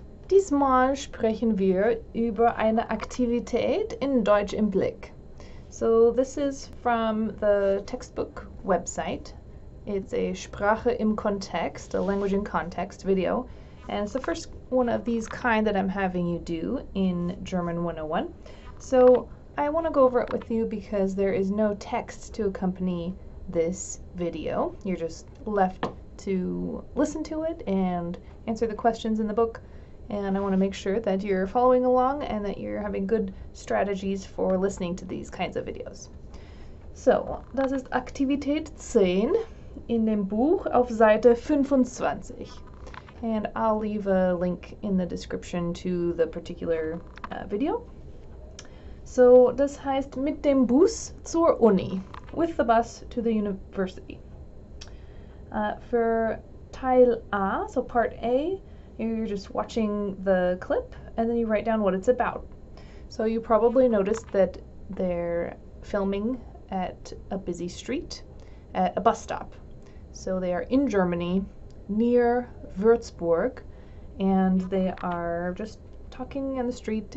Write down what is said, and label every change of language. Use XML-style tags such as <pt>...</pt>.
<de>Diesmal sprechen wir über eine Aktivität in Deutsch im Blick.</de> <en>So this is from the textbook website. It's a Sprache im Kontext, a language in context video, and it's the first one of these kind that I'm having you do in German 101. So I want to go over it with you because there is no text to accompany this video. You're just left to listen to it and answer the questions in the book, and I want to make sure that you're following along and that you're having good strategies for listening to these kinds of videos.</en> <de>So, das ist Aktivität 10 in dem Buch auf Seite 25.</de> <en>And I'll leave a link in the description to the particular video.</en> <de>So, das heißt mit dem Bus zur Uni,</de> <en>with the bus to the university. For Teil A, so part A, you're just watching the clip and then you write down what it's about. So you probably noticed that they're filming at a busy street, at a bus stop. So they are in Germany, near Würzburg, and they are just talking on the street.</en>